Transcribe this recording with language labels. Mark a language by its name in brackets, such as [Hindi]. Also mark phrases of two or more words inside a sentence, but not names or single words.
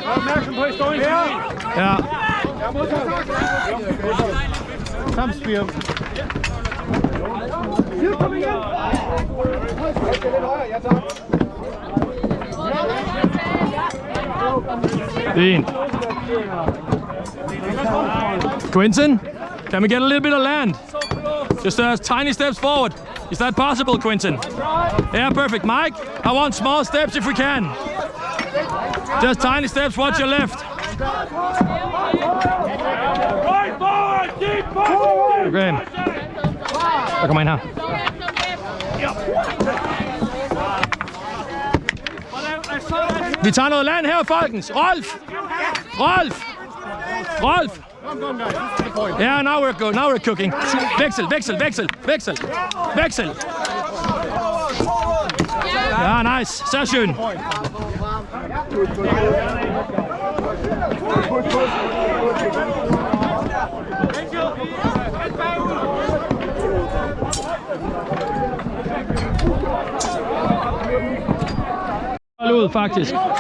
[Danish] Ja. Kom, Spir. Fint. [English] Quinton, can we get a little bit of land? Just tiny steps forward. Is that possible, Quinton? Yeah, perfect. Mike, I want small steps if we can. Just tiny steps, watch your left. Okay. [Danish] Der kommer en her. Vi tager noget land her, folkens. Rolf! Rolf! Rolf! [English] Yeah, now we're good. Now we're cooking. [Danish] Veksel, veksel, veksel, veksel, veksel. Ja, nice. [German] Sehr schön. [Danish] Ud, faktisk.